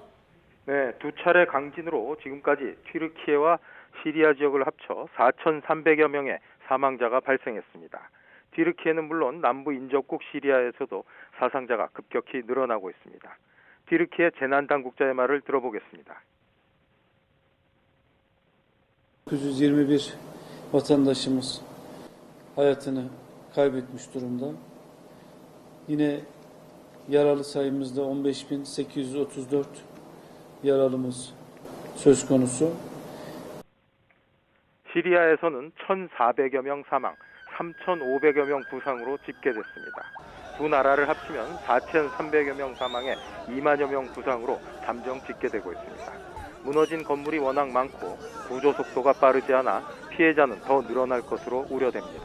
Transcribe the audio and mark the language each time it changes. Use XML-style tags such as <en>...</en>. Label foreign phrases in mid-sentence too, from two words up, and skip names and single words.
<ko>네, 두 차례 강진으로 지금까지 튀르키예와 시리아 지역을 합쳐 4,300여 명의 사망자가 발생했습니다. 튀르키예는 물론 남부 인접국 시리아에서도 사상자가 급격히 늘어나고 있습니다. 튀르키예 재난당국자의 말을 들어보겠습니다.</ko> <tr>921 vatandaşımız hayatını kaybetmiş durumda. Yine yaralı sayımızda 15.834 yaralımız söz konusu.</tr> <ko>시리아에서는 1,400여 명 사망, 3,500여 명 부상으로 집계됐습니다. 두 나라를 합치면 4,300여 명 사망에 2만여 명 부상으로 잠정 집계되고 있습니다. 무너진 건물이 워낙 많고 구조 속도가 빠르지 않아 피해자는 더 늘어날 것으로 우려됩니다.</ko>